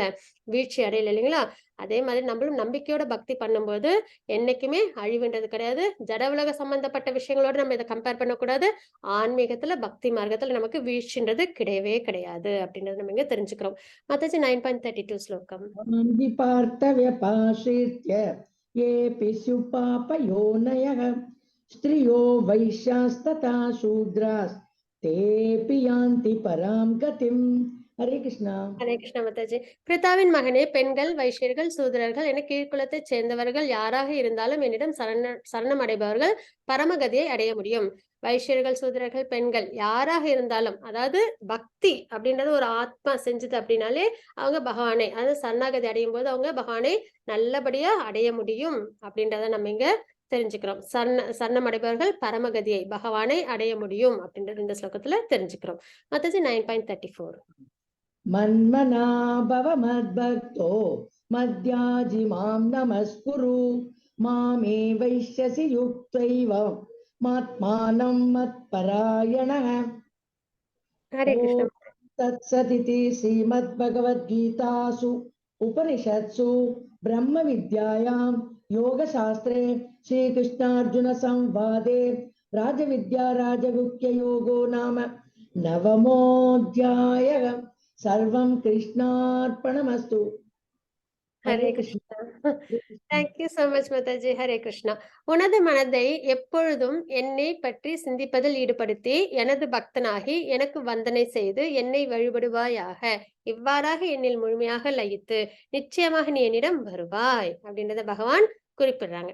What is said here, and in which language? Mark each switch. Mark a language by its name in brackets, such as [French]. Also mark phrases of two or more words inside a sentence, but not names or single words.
[Tamil] வீழ்ச்சி அடையல இல்லைங்களா? அதே மாதிரி நம்மளும் நம்பிக்கையோட பக்தி பண்ணும்போது என்னைக்குமே அழிவுன்றது கிடையாது. ஜட உலக சம்பந்தப்பட்ட விஷயங்களோட நம்ம இதை கம்பேர் பண்ணக்கூடாது. ஆன்மீகத்துல பக்தி மார்க்கத்துல நமக்கு வீழ்ச்சின்றது கிடையவே கிடையாது அப்படின்றத நம்ம இங்க தெரிஞ்சுக்கிறோம். மத்தாச்சி 9.32 ஸ்லோகம். [Sanskrit] पार्थव्यपाश्रित्य येऽपि स्युपापयोनयः स्त्रियो वैश्यास्तथा शूद्रास्तेऽपि यान्ति परां गतिम्. हरे कृष्णा. [Tamil] ஹரே கிருஷ்ண மாதாஜி. பிரித்தாவின் மகனே, பெண்கள், வைஷ்யர்கள், சூத்திரர்கள் என கீழ்குலத்தைச் சேர்ந்தவர்கள் யாராக இருந்தாலும் என்னிடம் சரணம் அடைபவர்கள் பரமகதியை அடைய முடியும். வைஷ்யர்கள், சூத்திரர்கள், பெண்கள் யாராக இருந்தாலும், அதாவது பக்தி அப்படின்றது ஒரு ஆத்மா செஞ்சது அப்படின்னாலே அவங்க பகவானை, அதாவது சரணாகதி அடையும் போது அவங்க பகவானை நல்லபடியா அடைய முடியும் அப்படின்றத நம்ம இங்க தெரிஞ்சுக்கிறோம். சரணம் அடைபவர்கள் பரமகதியை, பகவானை அடைய முடியும் அப்படின்றது இந்த ஸ்லோகத்துல தெரிஞ்சுக்கிறோம். மத்தாச்சி 9.34. [Sanskrit] मन्मना भव मद्भक्तो मद्याजिमां नमस्कुरु मामे वैश्यसि युक्तैव मात्मानं मत्परायणः. [Tamil] ஹரே கிருஷ்ண. [Sanskrit] तत्सदिति श्रीमद्भगवद्गीतासु उपनिषत्सु ब्रह्मविद्यायां योगशास्त्रे श्रीकृष्णार्जुनसंवादे राजविद्या राजगुह्ययोगो नाम 9मोऽध्यायः. सर्वं कृष्णार्पणमस्तु [Tamil] ஹரே [Sanskrit] हरे [Tamil] கிருஷ்ணா. [Sanskrit] कृष्ण [English] thank you so much [Tamil] மாதாஜி. ஹரே கிருஷ்ணா. உனது மனதை எப்பொழுதும் என்னை பற்றி சிந்திப்பதில் ஈடுபடுத்தி எனது பக்தனாகி எனக்கு வந்தனை செய்து என்னை வழிபடுவாயாக. இவ்வாறாக என்னில் முழுமையாக லயித்து நிச்சயமாக நீ என்னிடம் வருவாய் அப்படின்றத பகவான் குறிப்பிடுறாங்க.